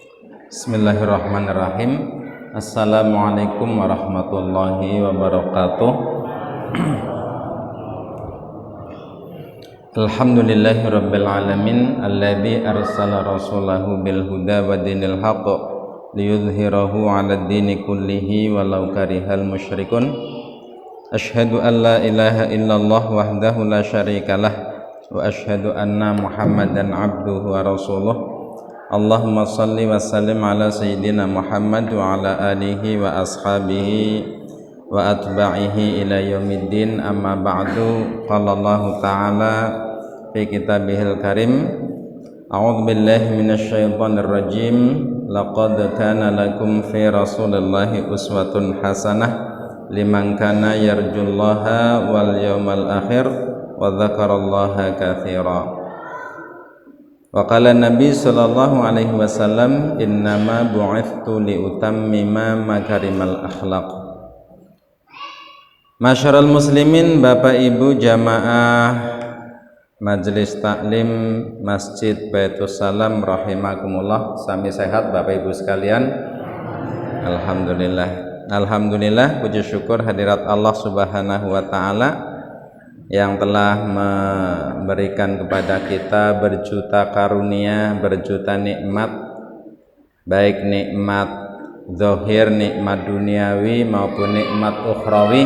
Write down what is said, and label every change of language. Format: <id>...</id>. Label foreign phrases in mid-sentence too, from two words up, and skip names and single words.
<ar>بسم الله الرحمن الرحيم. السلام عليكم ورحمة الله وبركاته. الحمد لله رب العالمين الذي أرسل رسوله بالهدى ودين الحق ليظهره على الدين كله ولو كره المشركون. أشهد أن لا إله إلا الله وحده لا شريك له وأشهد أن محمدا عبده ورسوله. اللهم صل وسلم على سيدنا محمد وعلى آله وأصحابه وأتباعه إلى يوم الدين، أما بعد. قال الله تعالى في كتابه الكريم، أعوذ بالله من الشيطان الرجيم، لقد كان لكم في رسول الله أسوة حسنة لمن كان يرجو الله واليوم الآخر وذكر الله كثيرا. وقال النبي صلى الله عليه وسلم، إنما بعثت لأتمم مكارم الأخلاق. معاشر المسلمين,</ar> <id>Bapak Ibu jamaah Majelis Taklim Masjid Baitus Salam rahimakumullah, sami sehat Bapak Ibu sekalian? Alhamdulillah, puji syukur hadirat Allah</id> <ar>سبحانه وتعالى</ar> <id>yang telah memberikan kepada kita berjuta karunia, berjuta nikmat, baik nikmat zahir, nikmat duniawi maupun nikmat ukhrawi.</id>